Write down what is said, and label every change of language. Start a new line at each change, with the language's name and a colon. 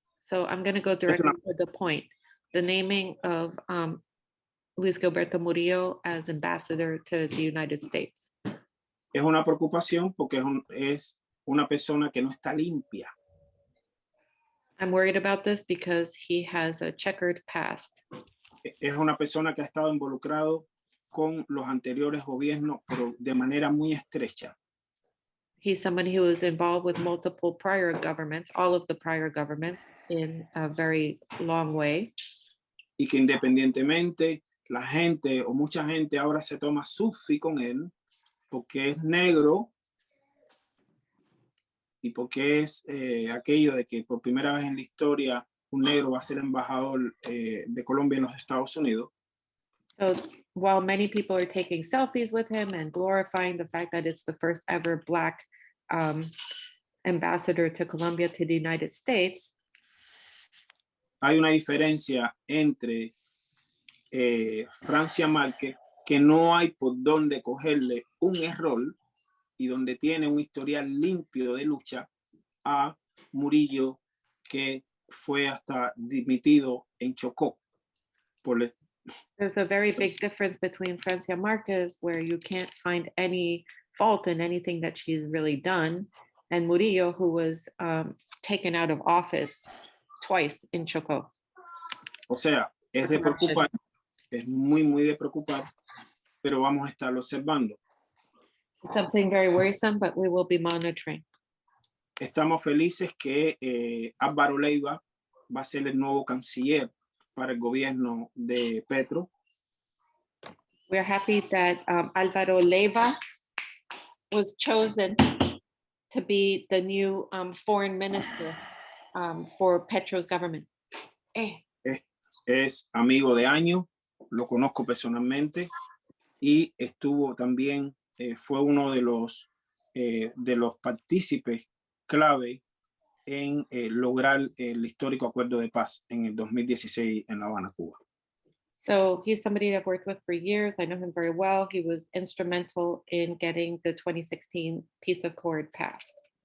English: So I'm going to go directly to the point. The naming of Luis Gilberto Murillo as ambassador to the United States.
Spanish: Es una preocupación porque es una persona que no está limpia.
English: I'm worried about this because he has a checkered past.
Spanish: Es una persona que ha estado involucrado con los anteriores gobiernos, pero de manera muy estrecha.
English: He's somebody who was involved with multiple prior governments, all of the prior governments, in a very long way.
Spanish: Y que independientemente la gente o mucha gente ahora se toma sufi con él porque es negro y porque es aquello de que por primera vez en la historia un negro va a ser embajador de Colombia en los Estados Unidos.
English: So while many people are taking selfies with him and glorifying the fact that it's the first ever Black ambassador to Colombia to the United States,
Spanish: hay una diferencia entre Francia Marquez, que no hay por dónde cogerle un error y donde tiene un historial limpio de lucha, a Murillo, que fue hasta dimitido en Chocó.
English: There's a very big difference between Francia Marquez, where you can't find any fault in anything that she's really done, and Murillo, who was taken out of office twice in Chocó.
Spanish: O sea, es de preocupar, es muy de preocupar, pero vamos a estarlo observando.
English: Something very worrisome, but we will be monitoring.
Spanish: Estamos felices que Álvaro Leiva va a ser el nuevo canciller para el gobierno de Petro.
English: We're happy that Álvaro Leiva was chosen to be the new foreign minister for Petro's government.
Spanish: Es amigo de años, lo conozco personalmente y estuvo también, fue uno de los partícipes clave en lograr el histórico acuerdo de paz en el 2016 en La Habana, Cuba.
English: So he's somebody that I've worked with for years. I know him very well. He was instrumental in getting the 2016 peace accord passed.